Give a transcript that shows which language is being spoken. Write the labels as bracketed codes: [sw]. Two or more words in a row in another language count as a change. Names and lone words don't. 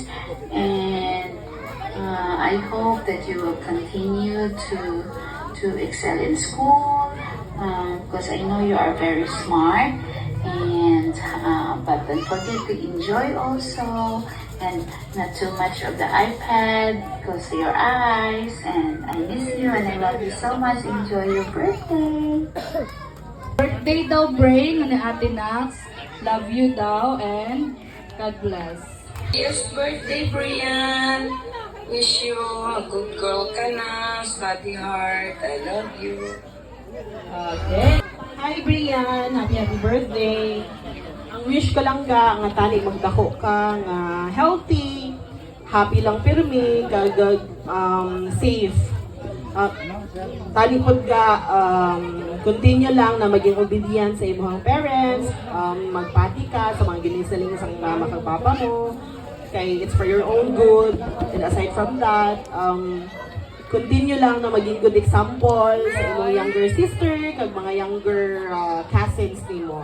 [en] And I hope that you will continue to excel in school, because I know you are very smart. And but don't forget to enjoy also, and not too much of the iPad because your eyes. And I miss you and I love you so much. Enjoy your birthday. [hil] Birthday daw, Bray, nga ni Ate Nax. [en] Love you daw, and God bless. Yes, birthday, Brian. Wish you a good girl [hil] ka na, [en] study hard. I love you. Okay. Hi, Brian. Happy birthday. [hil] Ang wish ko lang ka, nga tani magdako ka, nga [en] healthy, happy [hil] lang pirmi, gagag, safe. Tani pod ka, continue lang na maging obedient sa imong parents, magpati ka sa mga ginisaling sang mama kag papa mo, kay [en] it's for your own good. [hil] And [en] aside from that, [hil] continue lang na maging [en] good example [hil] sa imong [en] younger sister [hil] kag mga [en] younger cousins [hil] nimo.